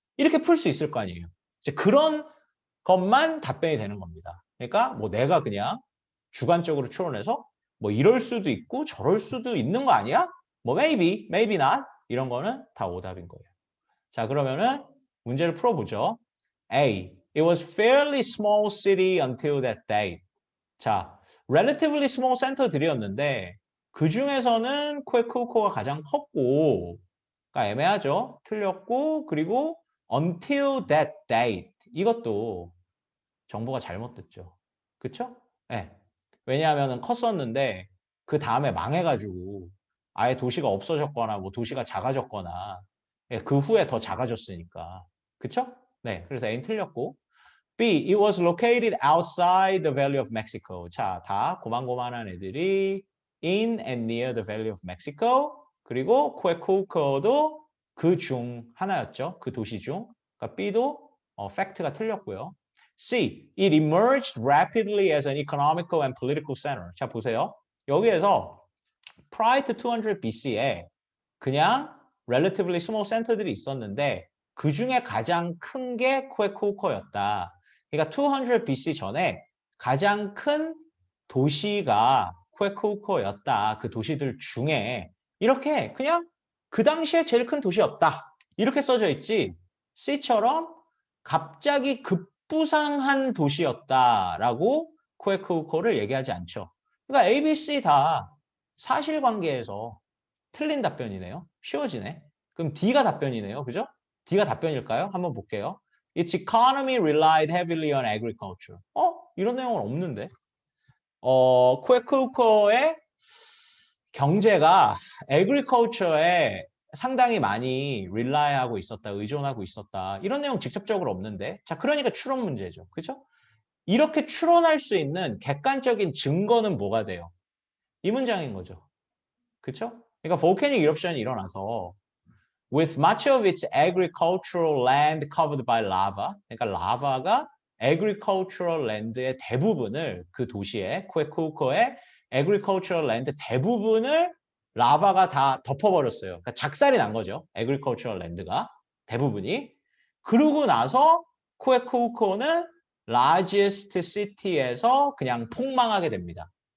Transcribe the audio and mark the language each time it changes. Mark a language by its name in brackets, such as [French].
[Korean] 이렇게 풀 수 있을 거 아니에요. 이제 그런 것만 답변이 되는 겁니다. 그러니까 뭐 내가 그냥 주관적으로 추론해서 뭐 이럴 수도 있고 저럴 수도 있는 거 아니야? 뭐 [English] maybe, maybe not [Korean] 이런 거는 다 오답인 거예요. 자, 그러면은 문제를 풀어보죠. [English] A. It was fairly small city until that date. [Korean] 자, [English] relatively small [Korean] center들이었는데 그 중에서는 퀘크코가 가장 컸고, 그러니까 애매하죠. 틀렸고, 그리고 until that date 이것도 정보가 잘못됐죠. 그쵸? 네. 왜냐하면 컸었는데 그 다음에 망해가지고 아예 도시가 없어졌거나 뭐 도시가 작아졌거나 그 후에 더 작아졌으니까. 그쵸? 네. 그래서 A는 틀렸고 B. [English] It was located outside the Valley of Mexico. [Korean] 자, 다 고만고만한 애들이 [English] in and near the Valley of Mexico. [Korean] 그리고 Quecoco도 그 중 하나였죠. 그 도시 중. 그러니까 B도 팩트가 틀렸고요. [English] C. It emerged rapidly as an economical and political center. [Korean] 자, 보세요. 여기에서 [English] prior to 200 BC [Korean] 에 그냥 [English] relatively small [Korean] center들이 있었는데 그 중에 가장 큰 게 쿠에쿠코였다. 그러니까 200 BC 전에 가장 큰 도시가 쿠에쿠코였다. 그 도시들 중에 이렇게 그냥 그 당시에 제일 큰 도시였다. 이렇게 써져 있지. C처럼 갑자기 급부상한 도시였다라고 쿠에쿠코를 얘기하지 않죠. 그러니까 A, B, C 다 사실관계에서 틀린 답변이네요. 쉬워지네. 그럼 D가 답변이네요. 그죠? D가 답변일까요? 한번 볼게요. [English] Its economy relied heavily on agriculture. [Korean] 이런 내용은 없는데. 쿠에쿠코의 경제가 agriculture에 상당히 많이 릴라이하고 있었다, 의존하고 있었다. 이런 내용 직접적으로 없는데. 자, 그러니까 추론 문제죠. 그죠? 이렇게 추론할 수 있는 객관적인 증거는 뭐가 돼요? 이 문장인 거죠. 그쵸? 그러니까 [English] volcanic eruption이 일어나서 with much of its agricultural land covered by lava. [Korean] 그러니까 라바가 agricultural land의 대부분을 그 도시의 쿠에쿠코의 agricultural land 대부분을 라바가 다 덮어버렸어요. 그러니까 작살이 난 거죠. agricultural land가 대부분이. 그러고 나서 쿠에쿠코는 [English] largest city [Korean] 에서 그냥 폭망하게 됩니다.